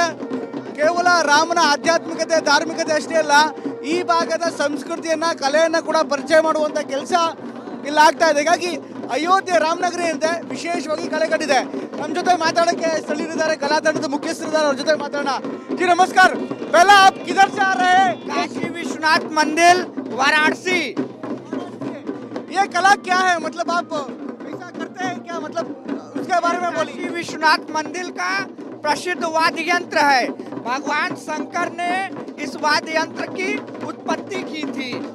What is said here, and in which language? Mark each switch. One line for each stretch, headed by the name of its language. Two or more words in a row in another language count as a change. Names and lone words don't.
Kannada: ಕೇವಲ ರಾಮನ ಆಧ್ಯಾತ್ಮಿಕತೆ, ಧಾರ್ಮಿಕತೆ ಅಷ್ಟೇ ಅಲ್ಲ, ಈ ಭಾಗದ ಸಂಸ್ಕೃತಿಯನ್ನು, ಕಲೆಯನ್ನು ಕೂಡ ಪರಿಚಯ ಮಾಡುವಂಥ ಕೆಲಸ ಇಲ್ಲಿ ಆಗ್ತಾ ಇದೆ. ಹೀಗಾಗಿ ಅಯೋಧ್ಯೆ ರಾಮನಗರಿ ಏನಿದೆ ವಿಶೇಷವಾಗಿ ಕಳೆಗಟ್ಟಿದೆ. ನಮ್ಮ ಜೊತೆ ಮಾತಾಡೋಕ್ಕೆ ಸ್ಥಳೀಯರಿದ್ದಾರೆ, ಕಲಾ ತಂಡದ ಮುಖ್ಯಸ್ಥರಿದ್ದಾರೆ, ಅವ್ರ ಜೊತೆ ಮಾತಾಡೋಣ.
Hindi: जी नमस्कार, पहला आप किधर से आ रहे हैं? काशी विश्वनाथ मंदिर, वाराणसी। ये कला क्या है, मतलब आप ऐसा करते हैं क्या, मतलब उसके बारे में बोलिए। काशी विश्वनाथ मंदिर का प्रसिद्ध वाद्य यंत्र है। भगवान शंकर ने इस वाद्य यंत्र की उत्पत्ति की थी।